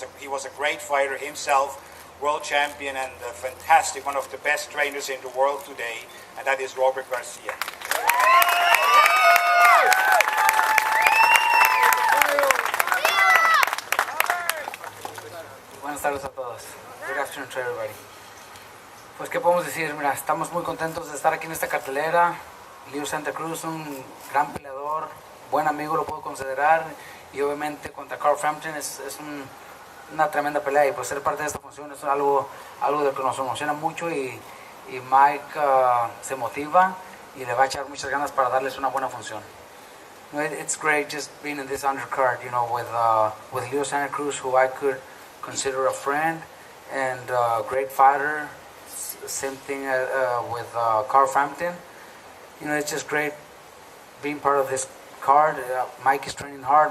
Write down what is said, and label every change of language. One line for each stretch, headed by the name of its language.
English: He was a great fighter himself, world champion, and a fantastic, one of the best trainers in the world today, and that is Robert Garcia.
Spanish: Buenas tardes a todos.
English: Good afternoon to everybody.
Spanish: Pues, ¿qué podemos decir? Mira, estamos muy contentos de estar aquí en esta cartelera. Leo Santa Cruz, un gran peleador, buen amigo lo puedo considerar, y obviamente contra Carl Frampton es una tremenda pelea, y pues ser parte de esta función es algo de que nos emociona mucho, y Mike se motiva y le va a echar muchas ganas para darles una buena función.
English: It's great just being in this undercard, you know, with Leo Santa Cruz, who I could consider a friend and a great fighter. Same thing with Carl Frampton. You know, it's just great being part of this card. Mike is training hard.